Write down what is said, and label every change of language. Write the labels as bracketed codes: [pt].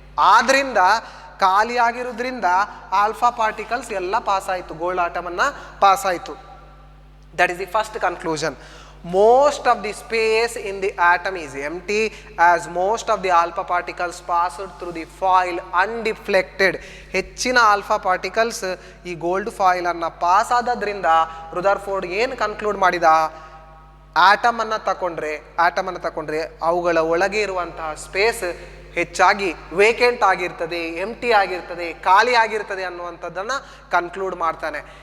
[kn] ಆದ್ರಿಂದ ಖಾಲಿ ಆಗಿರೋದ್ರಿಂದ ಆಲ್ಫಾ ಪಾರ್ಟಿಕಲ್ಸ್ ಎಲ್ಲ ಪಾಸ್ ಆಯಿತು, ಗೋಲ್ಡ್ ಆಟಮನ್ನು ಪಾಸ್ ಆಯಿತು. [en] That is the first conclusion. Most of the space in the atom is empty as most of the alpha particles passed through the foil undeflected. [kn] ಹೆಚ್ಚಿನ alpha particles ಈ gold foil ಅನ್ನ pass ಆದದ್ರಿಂದ Rutherford ಏನು conclude ಮಾಡಿದ, atom ಅನ್ನ ತಕೊಂಡ್ರೆ ಅವುಗಳ ಒಳಗೆ ಇರುವಂತಹ ಸ್ಪೇಸ್ ಹೆಚ್ಚಾಗಿ ವೇಕೆಂಟ್ ಆಗಿರ್ತದೆ, ಎಂಟಿ ಆಗಿರ್ತದೆ, ಖಾಲಿ ಆಗಿರ್ತದೆ ಅನ್ನುವಂಥದ್ದನ್ನು ಕನ್ಕ್ಲೂಡ್ ಮಾಡ್ತಾನೆ.